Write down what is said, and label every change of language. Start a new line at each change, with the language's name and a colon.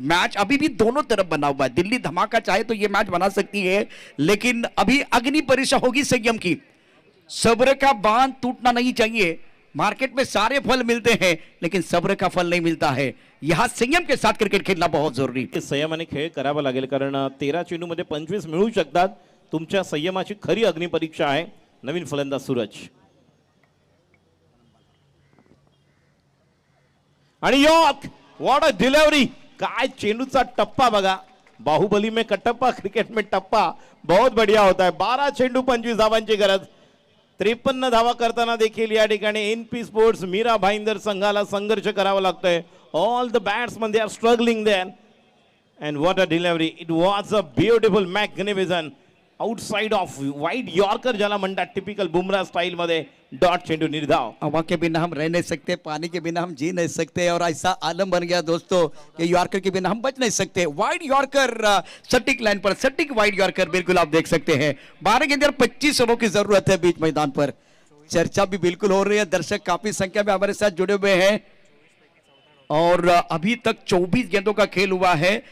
Hindi: Match अभी भी दोनों तरफ बना हुआ है. दिल्ली धमाका चाहे तो यह मैच बना सकती है, लेकिन अभी अग्नि परीक्षा होगी संयम की. सब्र का बांध टूटना नहीं चाहिए. मार्केट में सारे फल मिलते हैं लेकिन सब्र का फल नहीं मिलता है. यहां संयम के साथ क्रिकेट खेलना बहुत जरूरी.
Marathi: संयमाने खेळ करावा लागेल, कारण 13 चेंडूमध्ये 25 मिळू शकतात. तुमच्या संयमाची खरी अग्निपरीक्षा आहे. नवीन फलंदाज सूरज आणि यॉर्क,
English: What a delivery.
Marathi: काय चेंडूचा टप्पा बघा.
Hindi: बाहुबली में कटप्पा, क्रिकेट में टप्पा बहुत बढ़िया होता है.
Marathi: 12 चेंडू 25 धावांची गरज. 53 धावा करताना देखील या ठिकाणी एनपी स्पोर्ट्स मीरा भाईंदर संघाला संघर्ष करावा लागतोय.
English: All the batsman they are struggling there and what a delivery. It was a beautiful magnificent outside off wide yorker
Marathi: ज्याला म्हणतात
English: Typical Bumrah style मध्ये.
Marathi: डॉट चेंडू निर्धाव.
Hindi: हवा के बिना हम रह नहीं सकते, पानी के बिना हम जी नहीं सकते और ऐसा आलम बन गया दोस्तों कि यॉर्कर के बिना हम बच नहीं सकते. वाइड यॉर्कर सटीक लाइन पर, सटीक वाइड यॉर्कर बिल्कुल आप देख सकते हैं. 12 के अंदर 25 रनों की जरूरत है बीच मैदान पर. चर्चा भी बिल्कुल हो रही है, दर्शक काफी संख्या में हमारे साथ जुड़े हुए हैं और अभी तक 24 गेंदों का खेल हुआ है.